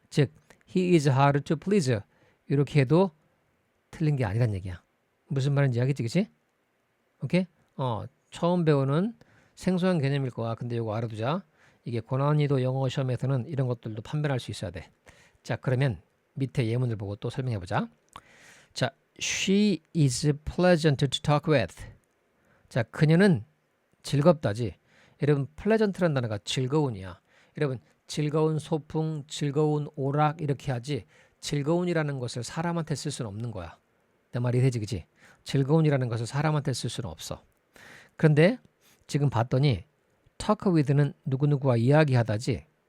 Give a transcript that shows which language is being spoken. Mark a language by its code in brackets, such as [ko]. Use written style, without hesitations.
[ko] 즉 [en] he is hard to please [ko] 이렇게 해도 틀린 게 아니란 얘기야. 무슨 말인지 알겠지, 그치? 오케이? 처음 배우는 생소한 개념일 거야. 근데 이거 알아두자. 이게 고난이도 영어 시험에서는 이런 것들도 판별할 수 있어야 돼. 자, 그러면 밑에 예문을 보고 또 설명해 보자. [en] 자, she is pleasant to talk with. [ko] 자, 그녀는 즐겁다지. 여러분, pleasant라는 단어가 즐거운이야. 여러분, 즐거운 소풍, 즐거운 오락 이렇게 하지. 즐거운이라는 것을 사람한테 쓸 수는 없는 거야. 내 말이 되지, 그치? 즐거운이라는 것을 사람한테 쓸 수는 없어. 그런데 지금 봤더니 talk with는 누구누구와 이야기하다지.